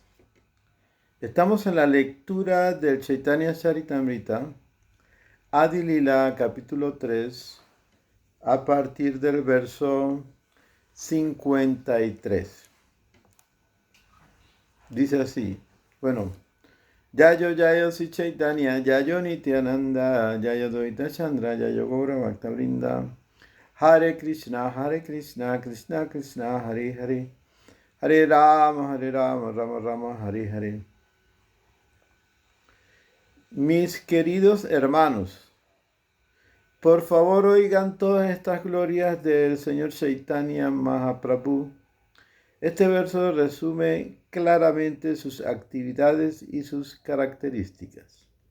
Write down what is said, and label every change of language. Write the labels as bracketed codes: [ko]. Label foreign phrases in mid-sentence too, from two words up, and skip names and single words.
[es] Estamos en la lectura del Chaitanya Charitamrita, Adi Lila, capítulo 3, a partir del verso 53. Dice así, bueno, [sa] Yayo Yayo Si Chaitanya, Yayo Nityananda, Yayo Dvaita Chandra, Yayo Gaura Bhakta Vrinda, Hare Krishna, Hare Krishna, Krishna Krishna, Hare Hare, Hare Rama, Hare Rama, Rama Rama, Hare Hare. [es] Mis queridos hermanos, por favor oigan todas estas glorias del Señor Chaitanya Mahaprabhu. Este verso resume claramente sus actividades y sus características.